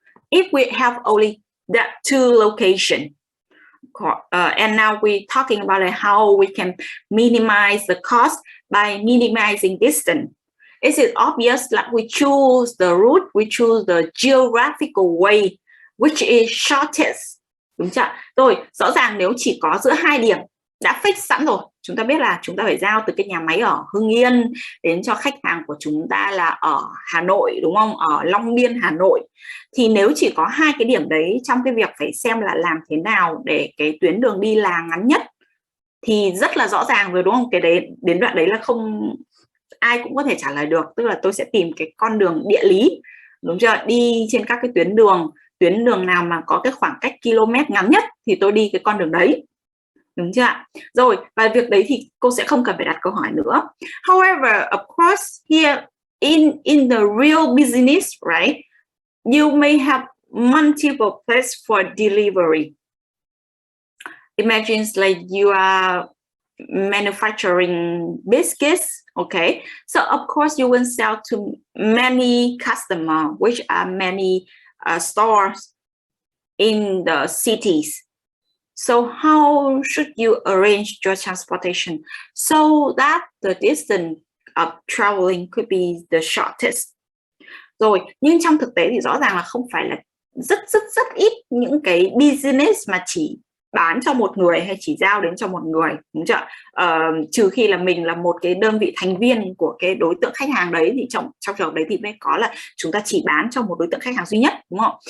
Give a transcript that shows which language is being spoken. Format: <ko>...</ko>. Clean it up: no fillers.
<en>If we have only that two locations, and now we're talking about how we can minimize the cost by minimizing distance. Is it obvious that we choose the route, we choose the geographical way, which is shortest?</en> <vi>Đúng chưa? Rồi, rõ ràng nếu chỉ có giữa hai điểm đã fix sẵn rồi, chúng ta biết là chúng ta phải giao từ cái nhà máy ở Hưng Yên đến cho khách hàng của chúng ta là ở Hà Nội, đúng không? Ở Long Biên, Hà Nội. Thì nếu chỉ có hai cái điểm đấy, trong cái việc phải xem là làm thế nào để cái tuyến đường đi là ngắn nhất, thì rất là rõ ràng rồi, đúng không? Cái đấy, đến đoạn đấy là không ai cũng có thể trả lời được. Tức là tôi sẽ tìm cái con đường địa lý, đúng chưa? Đi trên các cái tuyến đường nào mà có cái khoảng cách km ngắn nhất thì tôi đi cái con đường đấy, đúng chưa? Rồi, và việc đấy thì cô sẽ không cần phải đặt câu hỏi nữa.</vi> <en>However, of course, here in the real business, right, you may have multiple places for delivery. Imagine like you are manufacturing biscuits, okay? So of course you will sell to many customers, which are many stores in the cities. So how should you arrange your transportation so that the distance of traveling could be the shortest?</en> <vi>Rồi, nhưng trong thực tế thì rõ ràng là không phải là rất ít những cái business mà chỉ bán cho một người hay chỉ giao đến cho một người, đúng chưa? Trừ khi là mình là một cái đơn vị thành viên của cái đối tượng khách hàng đấy, thì trong trường hợp đấy thì mới có là chúng ta chỉ bán cho một đối tượng khách hàng duy nhất, đúng không?</vi>